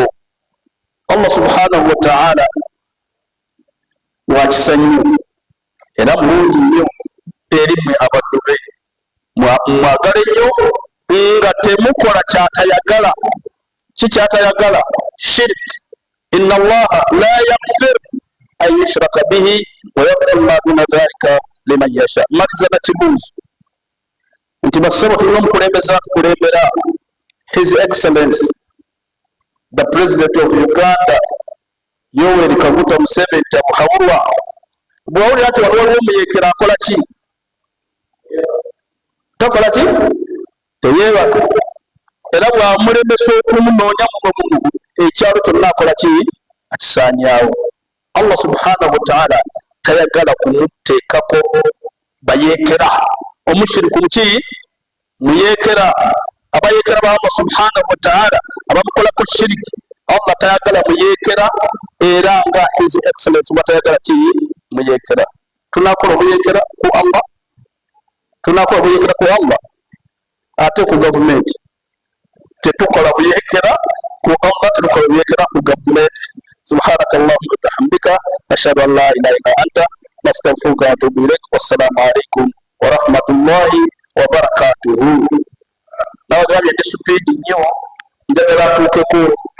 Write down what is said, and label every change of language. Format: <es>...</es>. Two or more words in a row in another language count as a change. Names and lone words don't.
<ar>الله سبحانه وتعالى</ar> <lg>wakisanyu era mulungi nnyo eri mmwe abaddu be, mwagale nnyo nga temukola kyatayagala. Kikyatayagala shirk.</lg> <ar>إن الله لا يغفر أن يشرك به ويغفر ما دون ذلك لمن يشاء.</ar> <lg>Maliza na kibuuzo nti bassebo tulina omukulembeze atukulembera</lg> <en>His Excellency the President of Uganda</en> <lg>Yoweri Kaguta Museveni tamuhawulwa. Bwawulira nti waliwo omuyeekera akola ki? Takola ki? Teyeebaka. Era bw'amulemesa okumunoonya muno ekyalo kyonna akola ki? Akisaanyaawo.</lg> <ar>الله سبحانه وتعالى</ar> <lg>tayagala kumuteekako bayeekera. Omushiriku muki? Muyeekera. Abayeekera ba</lg> <ar>الله سبحانه وتعالى</ar> <lg>abamukolako shiriki Allah tayagala muyeekera era nga</lg> <en>His Excellency</en> <lg>batayagala ki? Muyeekera. Tunakola obuyeekera ku Allah, tunakola obuyeekera ku Allah ate ku gavumenti tetukola buyeekera ku Allah, tetukola buyeekera ku gavumenti.</lg> <ar>سبحانك اللهم وبحمدك أشهد أن لا إله إلا أنت نستغفرك وأتوب إليك. والسلام عليكم ورحمة الله وبركاته.</ar> <lg>Nawagambye ndi supiidi nnyo njagala atuukeko</lg>